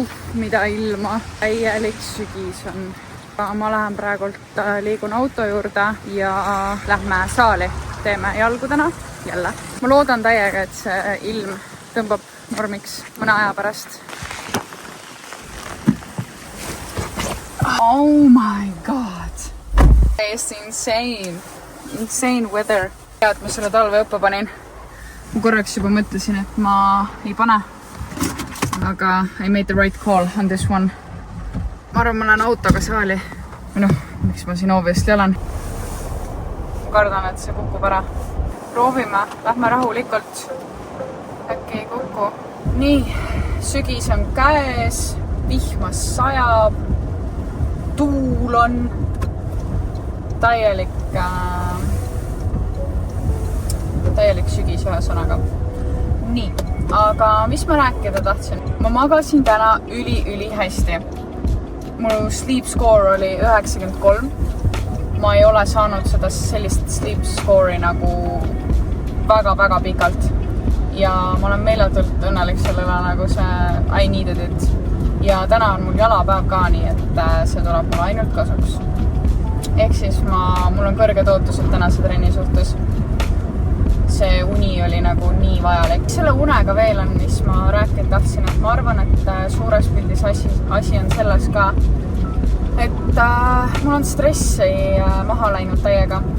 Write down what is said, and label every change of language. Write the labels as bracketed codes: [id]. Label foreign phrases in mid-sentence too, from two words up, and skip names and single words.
[et] mida ilma. Täielik sügis on. Ma lähen praegult, liigun auto juurde ja lähme saali. Teeme jalgu täna jälle. Ma loodan täiega, et see ilm tõmbab normiks mõne aja pärast. [en] Oh my god! It's insane. Insane weather. [et] Ja, et ma selle talve õppe panin. Ma korraks juba mõtlesin, et ma ei pane. [en] Aga I made the right call on this one. [et] Ma arvan, ma lähen autoga saali. Või noh, miks ma siin obviously olen. Ma kardan, et see kukub ära. Proovime, lähme rahulikult. Äkki ei kuku. Nii, sügis on käes, vihmas sajab, tuul on, täielik sügis ühesõnaga. Nii, aga mis ma rääkida tahtsin? Ma magasin täna üli hästi. Mul [en] sleep score [et] oli 93. Ma ei ole saanud seda sellist [en] sleep score'i [et] nagu väga pikalt. Ja ma olen meeletult õnnelik sellele nagu see [en] I needed it. [et] Ja täna on mul jalapäev ka nii, et see tuleb mul ainult kasuks. Ehk siis mul on kõrged ootused tänase trenni suhtes. See uni oli nagu nii vajalik. Selle unega veel on, mis ma rääkida tahtsin, et ma arvan, et suures pildis asi on selles ka, et mul on stressi maha läinud täiega.